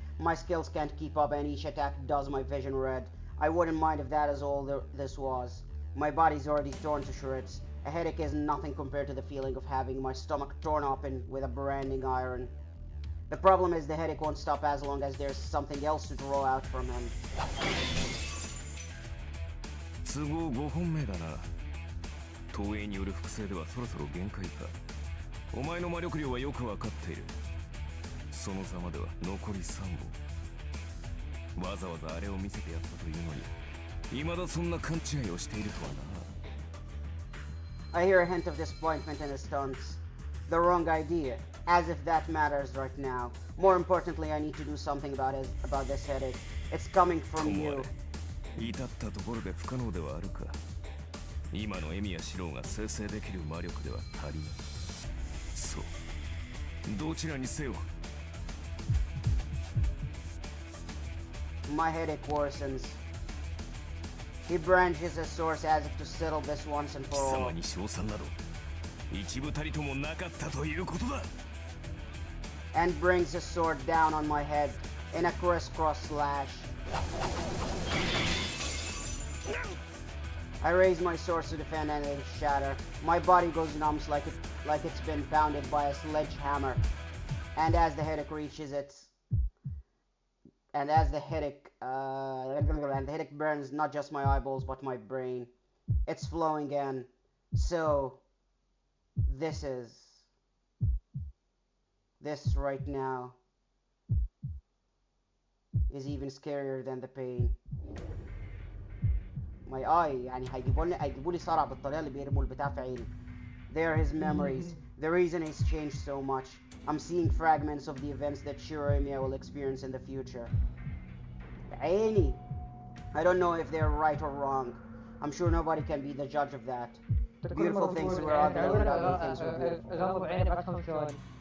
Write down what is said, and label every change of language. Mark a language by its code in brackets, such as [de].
[en] My skills can't keep up and each attack does my vision red. I wouldn't mind if that is all this was. My body's already torn to shreds. A headache is nothing compared to the feeling of having my stomach torn open with a branding iron. The problem is the headache won't stop as long as there's something else to draw out from him. [ja] 都合5本目だな。投影による複製ではそろそろ限界か。お前の魔力量はよくわかっている。そのざまでは残り3本。わざわざあれを見せてやったというのに、未だそんな勘違いをしているとはな。 [en] I hear a hint of disappointment in his tones. The wrong idea, as if that matters right now. More importantly, I need to do something about this headache. It's coming from you. [ja] 至ったところで不可能ではあるか。今のエミやシローが生成できる魔力では足りない。そう。どちらにせよ。 [en] My headache worsens. He branches his sword as if to settle this once and for all. [ja] 貴様に賞賛など一部たりともなかったということだ。 [en] And brings his sword down on my head in a crisscross slash. I raise my swords to defend and they shatter. My body goes numb like it's been pounded by a sledgehammer. And as the headache reaches its and the headache burns not just my eyeballs but my brain. It's flowing in. So this right now is even scarier than the pain. My eye [ar] يعني هيجيبوا لي صرع بالطريقه اللي بيرموا البتاع في عيني. [en] They are his memories. The reason he's changed so much. I'm seeing fragments of the events that Shiremiya will experience in the future. [ar] عيني. [en] I don't know if they're right or wrong. I'm sure nobody can be the judge of that. Beautiful things were ugly and ugly things were beautiful.